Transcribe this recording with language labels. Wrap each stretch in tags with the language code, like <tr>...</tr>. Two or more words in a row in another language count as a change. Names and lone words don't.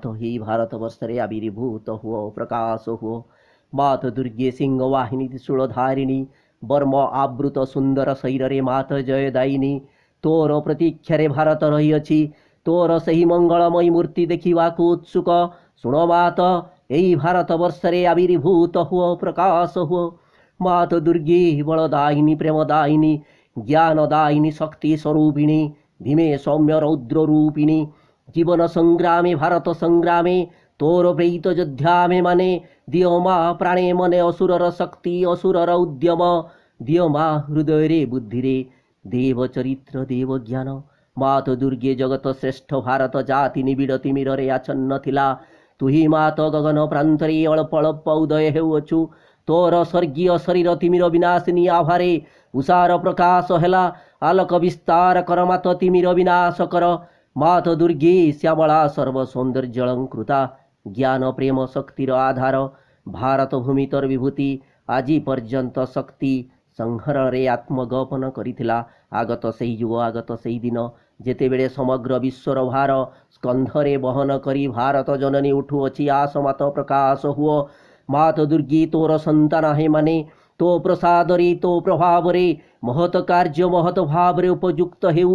<or>ଏହି ଭାରତବର୍ଷରେ ଆବିର୍ଭୂତ ହୁଅ ପ୍ରକାଶ ହୁଅ। ମାତ ଦୁର୍ଗେ ସିଂହ ବାହିନୀ ତ୍ରିଶୂଳଧାରିଣୀ ବର୍ମ ଆବୃତ ସୁନ୍ଦର ଶରୀର ରେ ମାତ ଜୟଦାୟିନୀ। ତୋର ପ୍ରତୀକ୍ଷାରେ ଭାରତ ରହିଅଛି ତୋର ସହି ମଙ୍ଗଳମୟୀ ମୂର୍ତ୍ତି ଦେଖିବାକୁ ଉତ୍ସୁକ ଶୁଣ ମାତ। ଏଇ ଭାରତବର୍ଷରେ ଆବିର୍ଭୂତ ହୁଅ ପ୍ରକାଶ ହୁଅ। ମାତ ଦୁର୍ଗେ ବଳଦାୟିନୀ ପ୍ରେମଦାୟିନୀ ଜ୍ଞାନଦାୟିନୀ ଶକ୍ତି ସ୍ୱରୂପିଣୀ ଭୀମେ ସୌମ୍ୟ ରୌଦ୍ର ରୂପିଣୀ। ଜୀବନ ସଂଗ୍ରାମେ ଭାରତ ସଂଗ୍ରାମେ ତୋର ପ୍ରେରିତ ଯୋଦ୍ଧା ଆମ୍ଭେ ମାନେ ଦିଅ ମା ପ୍ରାଣେ ମନେ ଅସୁରର ଶକ୍ତି ଅସୁରର ଉଦ୍ୟମ। ଦିଅ ମା ହୃଦୟ ରେ ବୁଦ୍ଧି ରେ ଦେବ ଚରିତ୍ର ଦେବ ଜ୍ଞାନ। ମାତ ଦୁର୍ଗେ ଜଗତ ଶ୍ରେଷ୍ଠ ଭାରତ ଜାତି ନିବିଡ଼ ତିମିର ରେ ଆଚ୍ଛନ୍ନ ଥିଲା। ତୁହି ମାତ ଗଗନ ପ୍ରାନ୍ତରେ ଅଳ୍ପ ଅଳ୍ପ ଉଦୟ ହେଉଅଛୁ। ତୋର ସ୍ୱର୍ଗୀୟ ଶରୀର ତିମିର ବିନାଶିନୀ ଆଭାରେ ଉଷାର ପ୍ରକାଶ ହେଲା। ଆଲୋକ ବିସ୍ତାର କର ମାତ ତିମିର ବିନାଶ କର। ମାତ ଦୁର୍ଗେ ଶ୍ୟାମଳା ସର୍ବ ସୌନ୍ଦର୍ଯ୍ୟାଲଙ୍କୃତା ଜ୍ଞାନ ପ୍ରେମ ଶକ୍ତିର ଆଧାର। ଭାରତ ଭୂମିତର ବିଭୂତି ଆଜି ପର୍ଯ୍ୟନ୍ତ ଶକ୍ତି ସଂହାରରେ ଆତ୍ମଗୋପନ କରିଥିଲା। ଆଗତ ସେହି ଯୁଗ, ଆଗତ ସେହି ଦିନ, ଯେତେବେଳେ ସମଗ୍ର ବିଶ୍ୱର ଭାର ସ୍କନ୍ଧରେ ବହନ କରି ଭାରତ ଜନନୀ ଉଠୁଅଛି। ଆସ ମାତ ପ୍ରକାଶ ହୁଅ, ମାତ ଦୁର୍ଗୀ ତୋର ସନ୍ତାନ ହେମାନେ ତୋ ପ୍ରସାଦରେ ତୋ ପ୍ରଭାବରେ ମହତ କାର୍ଯ୍ୟ ମହତ ଭାବରେ ଉପଯୁକ୍ତ ହେଉ।</or>